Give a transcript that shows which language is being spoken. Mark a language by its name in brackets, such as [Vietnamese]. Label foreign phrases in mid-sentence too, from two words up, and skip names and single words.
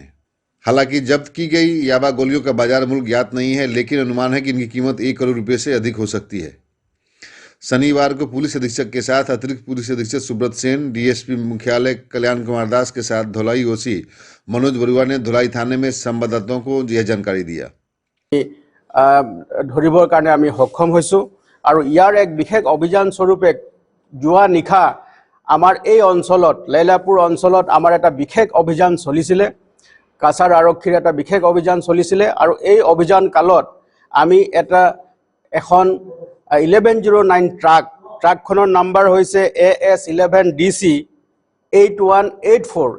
[Hindi] हालांकि जब्त की गई याबा गोलियों का बाजार मूल्य ज्ञात नहीं है, लेकिन अनुमान है कि इनकी कीमत 1 करोड़ रुपये से अधिक हो सकती है। शनिवार को पुलिस अधीक्षक के साथ अतिरिक्त पुलिस अधीक्षक सुब्रत सेन, डीएसपी मुख्यालय कल्याण कुमार दास के साथ धुलाई ओसी मनोज बरुआ ने धुलाई थाने में संवाददाताओं को यह जानकारी दिया। [Assamese] ধৰিবৰ কাৰণে আমি সক্ষম হৈছোঁ আৰু ইয়াৰ এক বিশেষ অভিযান স্বৰূপে যোৱা নিশা আমাৰ এই অঞ্চলত লৈলাপুৰ অঞ্চলত আমাৰ এটা বিশেষ অভিযান চলিছিলে। কাছাৰ আৰক্ষীৰ এটা বিশেষ অভিযান চলিছিলে আৰু এই অভিযান কালত আমি এখন 1109 ট্ৰাকখনৰ নাম্বাৰ হৈছে AS11DC 8184।